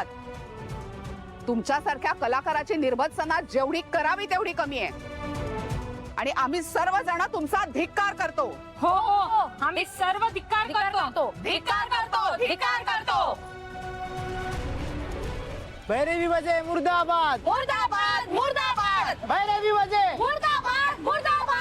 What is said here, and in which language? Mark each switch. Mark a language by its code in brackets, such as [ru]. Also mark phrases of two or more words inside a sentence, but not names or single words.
[mr] तुमच्यासारख्या कलाकाराची निर्भत्सना जेवढी करावी तेवढी कमी आहे आणि आम्ही सर्वजण तुमचा धिक्कार करतो. हो हो, आम्ही सर्व धिक्कार करतो. धिक्कार करतो, धिक्कार करतो. भैरवी वजे मुर्दाबाद, मुर्दाबाद, मुर्दाबाद, भैरवी वजे मुर्दाबाद, मुर्दाबाद.